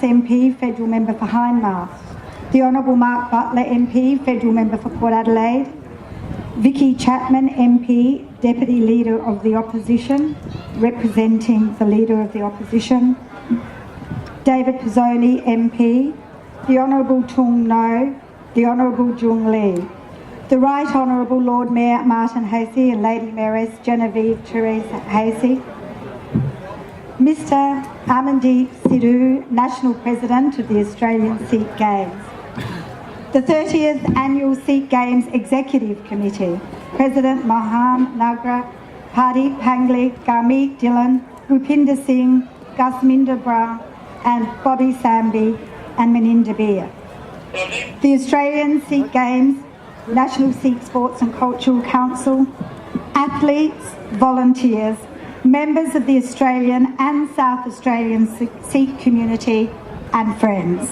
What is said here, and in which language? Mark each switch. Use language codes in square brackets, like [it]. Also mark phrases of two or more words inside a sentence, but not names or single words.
[en] MP, Federal Member for Hindmarsh, the Honourable Mark Butler, MP, Federal Member for Port Adelaide, Vicky Chapman, MP, Deputy Leader of the Opposition, representing the Leader of the Opposition, David Pizzoni, MP, the Honourable Tung No, the Honourable Jung Lee, the Right Honourable Lord Mayor Martin Hasey and Lady Mayoress Genevieve Therese Hasey, Mr Amandeep Sidhu, National President of the Australian Sikh Games, the 30th Annual Sikh Games Executive Committee, President Mohan Nagar, Paddy Pangli, Garmeet Dillon, Rupinder Singh, Gusminder Brown and Bobby Samby and Meninda Beer. The Australian Sikh Games, National Sikh Sports and Cultural Council, athletes, volunteers, members of the Australian and South Australian Sikh community and friends.